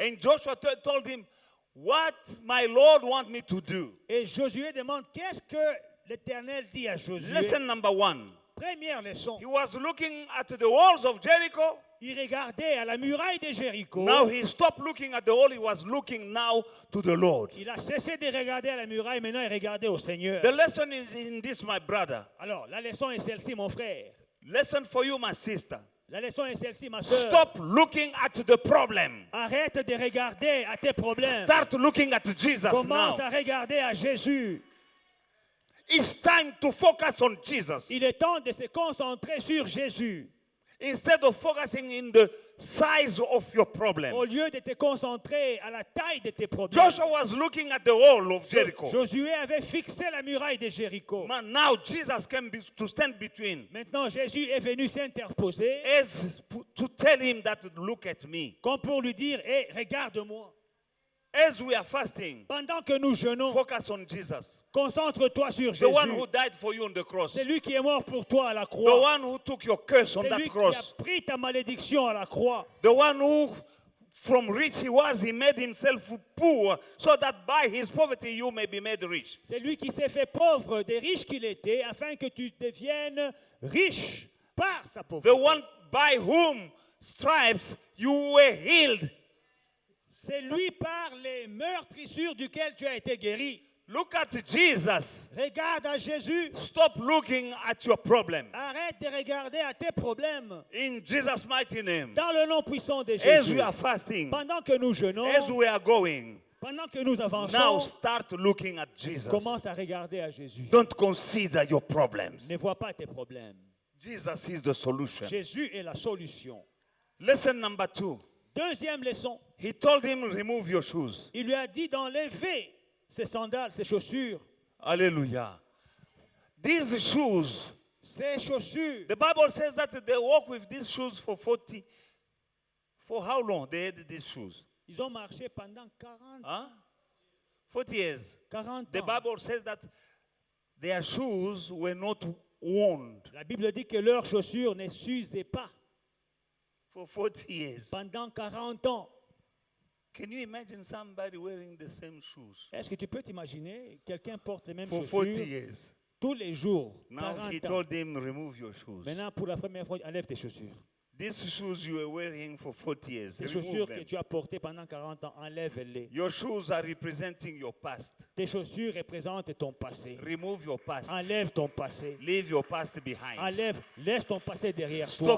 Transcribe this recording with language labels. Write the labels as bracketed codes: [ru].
[en] And Joshua told him, what my Lord want me to do. [fr] Et Josué demande, qu'est-ce que l'Éternel dit à Josué? [en] Lesson number 1. [fr] Première leçon. [en] He was looking at the walls of Jericho. [fr] Il regardait à la muraille de Jéricho. [en] Now he stopped looking at the wall. He was looking now to the Lord. [fr] Il a cessé de regarder à la muraille, maintenant il regardait au Seigneur. [en] The lesson is in this, my brother. [fr] Alors, la leçon est celle-ci, mon frère. [en] Lesson for you, my sister. [fr] La leçon est celle-ci, ma soeur. [en] Stop looking at the problem. [fr] Arrête de regarder à tes problèmes. [en] Start looking at Jesus [fr] Commence [en] now. [fr] à regarder à Jésus. [en] It's time to focus on Jesus. [fr] Il est temps de se concentrer sur Jésus. [en] Instead of focusing in the size of your problem. [fr] Au lieu de te concentrer à la taille de tes problèmes, [en] Joshua was looking at the wall of Jericho. [fr] Josué avait fixé la muraille de Jéricho. [en] But now Jesus came to stand between. [fr] Maintenant, Jésus est venu s'interposer [en] As to tell him that look at me. [fr] comme pour lui dire, hé, regarde-moi. [en] As we are fasting, [fr] Pendant que nous jeûnons, [en] focus on Jesus. [fr] concentre-toi sur [en] The one [fr] Jésus. [en] who died for you on the cross. [fr] C'est lui qui est mort pour toi à la [en] The [fr] croix. [en] one who took your curse on [fr] C'est [en] that [fr] lui qui a [en] cross. [fr] pris ta malédiction à la croix. [en] The one who, from rich he was, he made himself poor, so that by his poverty you may be made rich. [fr] C'est lui qui s'est fait pauvre des riches qu'il était afin que tu deviennes riche par sa pauvreté. [en] The one by whom stripes you were healed. [fr] C'est lui par les meurtrissures duquel tu as été guéri. [en] Look at Jesus. [fr] Regarde à Jésus. [en] Stop looking at your problem. [fr] Arrête de regarder à tes problèmes. [en] In Jesus' mighty name. [fr] Dans le nom puissant de [en] As [fr] Jésus. [en] we are fasting, [fr] Pendant que nous jeûnons, [en] as we are going, [fr] pendant que nous [en] now [fr] avançons, [en] start looking at Jesus. [fr] commence à regarder à Jésus. [en] Don't consider your problems. [fr] Ne vois pas tes problèmes. [en] Jesus is the solution. [fr] Jésus est la solution. [en] Lesson number 2. [fr] Deuxième leçon. [en] He told him, remove your shoes. [fr] Il lui a dit d'enlever ses sandales, ses chaussures. [en] Hallelujah. These shoes, [fr] Ses chaussures. [en] the Bible says that they walk with these shoes for 40. For how long they had these shoes? [fr] Ils ont marché pendant 40, [en] Huh? 40 years. [fr] 40 [en] The [fr] ans. [en] Bible says that their shoes were not worn [fr] La Bible dit que leurs chaussures ne s'usaient pas [en] for 40 years. [fr] pendant 40 ans. [en] Can you imagine somebody wearing the same shoes [fr] Est-ce que tu peux t'imaginer quelqu'un porte les mêmes [en] for 40 [fr] chaussures [en] years? [fr] tous les jours, [en] Now he [fr] 40 ans. [en] told him, remove your shoes. [fr] Maintenant, pour la première fois, enlève tes chaussures. [en] These shoes you were wearing for 40 years, [fr] Ces [en] remove [fr] chaussures que [en] them. [fr] tu as portées pendant 40 ans, enlève-les. [en] Your shoes are representing your past. [fr] Tes chaussures représentent ton passé. [en] Remove your past. [fr] Enlève ton passé. [en] Leave your past behind. [fr] Enlève, laisse ton passé derrière toi.